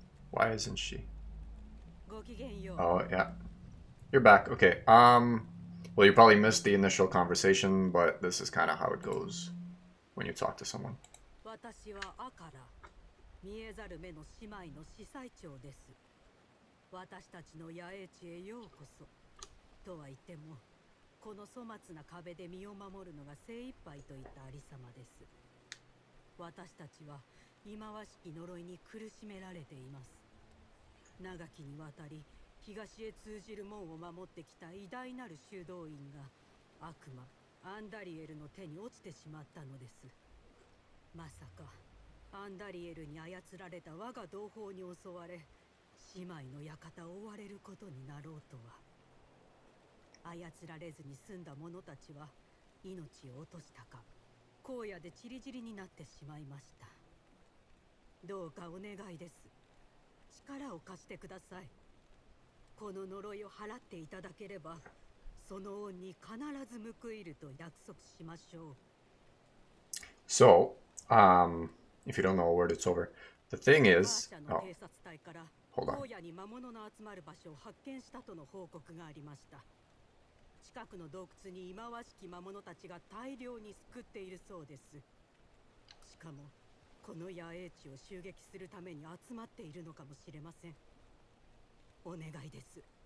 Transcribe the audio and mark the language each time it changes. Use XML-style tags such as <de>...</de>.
<en>Why isn't she? Oh, yeah. You're back. Okay. Well, you probably missed the initial conversation, but this is kind of how it goes when you talk to someone.</en> <ja>私はアカラ、見えざる目の姉妹の司祭長です。私たちの野営地へようこそ。とは言っても、この粗末な壁で身を守るのが精一杯といったありさまです。私たちは忌まわしき呪いに苦しめられています。長きにわたり東へ通じる門を守ってきた偉大なる修道院が悪魔アンダリエルの手に落ちてしまったのです。まさかアンダリエルに操られた我が同胞に襲われ、姉妹の館を追われることになろうとは。操られずに済んだ者たちは命を落としたか、荒野でチリチリになってしまいました。どうかお願いです。力を貸してください。この呪いを払っていただければ、その恩に必ず報いると約束しましょう。</ja> <en>So, if you don't know a word, it's over. The thing is,</en> <ja>アーシャの</ja> <en>oh,</en> <ja>偵察隊から</ja> <en>hold on.</en> <ja>荒野に魔物の集まる場所を発見したとの報告がありました。近くの洞窟に忌まわしき魔物たちが大量に救っているそうです。しかもこの野営地を襲撃するために集まっているのかもしれません。お願いです。</ja>